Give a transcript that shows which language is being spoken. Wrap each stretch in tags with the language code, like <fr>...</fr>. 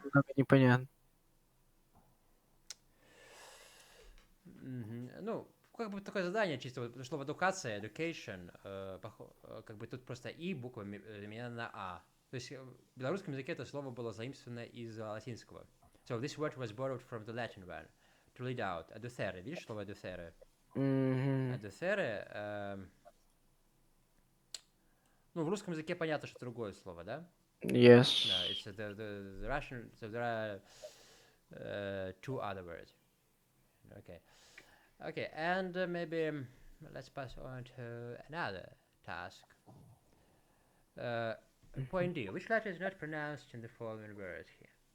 <ru>немного непонятно. Мгм. Ну, как бы такое задание чисто, вот слово education, как бы тут просто и буквами заменено на а. То есть в белорусском языке это слово было заимствовано из латинского.</ru> <en>So this word was borrowed from the Latin one. To lead out. Educere.</en> <ru>Видишь слово educere? Мгм. Educere, ну, в русском языке понятно, что другое слово, да?</ru> <en>No, Yes. it's the Russian, so there are two other words. Okay. Okay, and maybe let's pass on to another task. Point D. Which letter is not pronounced in the following words here?</en>